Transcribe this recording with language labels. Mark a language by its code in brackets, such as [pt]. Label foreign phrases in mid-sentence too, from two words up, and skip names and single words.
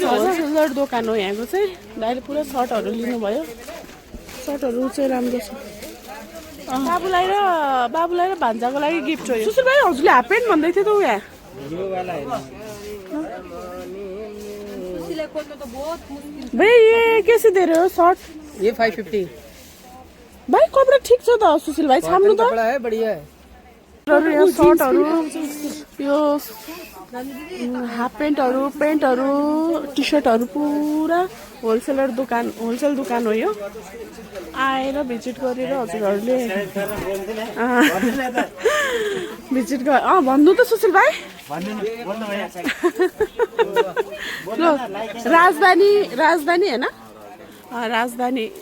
[ne] होलसेलर दोकान हो यहाँको चाहिँ। दाइले पुरा सर्टहरू लिनुभयो। सर्टहरू चाहिँ राम्रो छ। बाबुलाई र भान्जाको लागि गिफ्ट हो। सुशील भाइ, हजुरले हाफ प्यान्ट भन्दै थियो त उ यहाँ। [hi] भाइ ये कैसे दे रहे हो शर्ट? ये 550 [ne] भाइ कपडा ठिक छ त सुशील भाइ, छाम्नु त। [hi] कपडा है, बढ़िया है। [ne] यो सर्टहरू, यो हाफ प्यान्टहरू, प्यान्टहरू, टी सर्टहरू पुरा होलसेल दोकान हो यो। आएर भिजिट गरेर हजुरहरूले भिजिट गर भन्नु त सुशील भाइ ल राजधानी होइन राजधानी